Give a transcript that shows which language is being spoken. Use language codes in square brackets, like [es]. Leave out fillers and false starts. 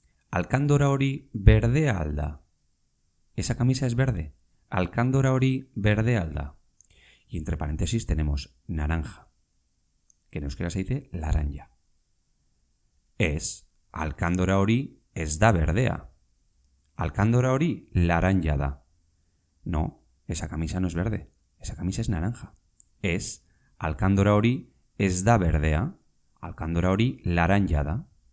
[eu] Alkandora hori berdea al da. [es] ¿Esa camisa es verde? [eu] Alkandora hori berdea al da. [es] Y entre paréntesis tenemos naranja, que en euskera se dice laranja. [eu] Es alkandora hori ez da berdea. Alkandora hori laranja da. [es] No, esa camisa no es verde. Esa camisa es naranja. [eu] Es alkandora hori ez da berdea. Alkandora hori laranja da.